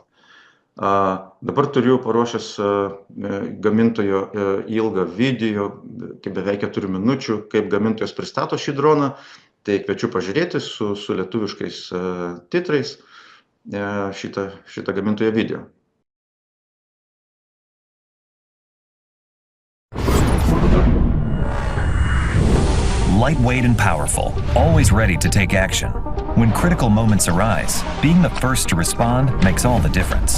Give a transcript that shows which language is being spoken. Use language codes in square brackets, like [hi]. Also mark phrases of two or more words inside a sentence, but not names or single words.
[lt] Dabar turiu paruošęs gamintojo ilgą video, kaip beveik 4 minučių, kaip gamintojas pristato šį droną. Tai kviečiu pažiūrėti su lietuviškais titrais šitą gamintojo video. [en] Lightweight and powerful, always ready to take action. When critical moments arise, being the first to respond makes all the difference.